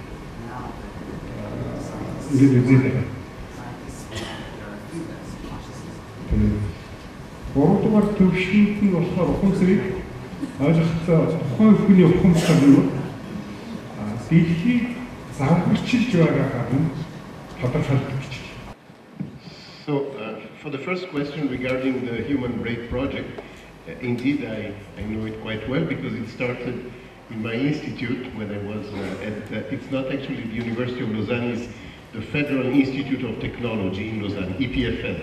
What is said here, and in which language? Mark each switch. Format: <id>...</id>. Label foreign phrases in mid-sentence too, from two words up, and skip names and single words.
<mn>ингээд үзээд гуравдугаар төвшинд нь болохоор ухамсарыг ойлгохтой тухайн хүний ухамсар нь дэлхийг загварчилж байгаагаар нь тодорхойлдог.</mn> <en>So, for the first question regarding the Human Brain Project, indeed I know it quite well because it started in my institute when I was it's not actually the University of Lausanne, it's the Federal Institute of Technology in Lausanne, EPFL.</en>